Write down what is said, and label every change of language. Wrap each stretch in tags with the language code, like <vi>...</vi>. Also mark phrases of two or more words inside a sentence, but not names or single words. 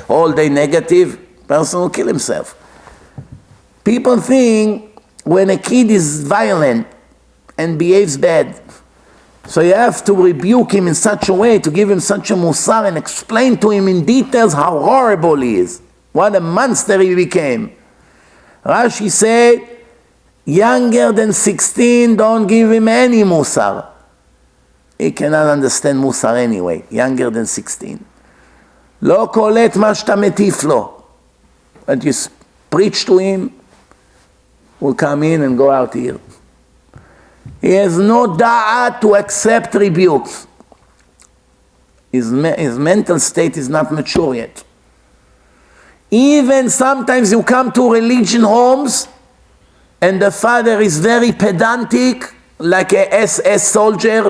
<en>All day negative, person will kill himself. People think when a kid is violent and behaves bad, so you have to rebuke him in such a way, to give him such a musar and explain to him in details how horrible he is, what a monster he became. Rashi said, younger than 16, don't give him any musar. He cannot understand musar anyway, younger than 16.</en> <he>לא קולט מה שאתה מטיף לו.</he> <en>But you preach to him, will come in and go out here. He has no da'at to accept rebukes. His mental state is not mature yet. Even sometimes you come to religion homes and the father is very pedantic, like a SS soldier.</en>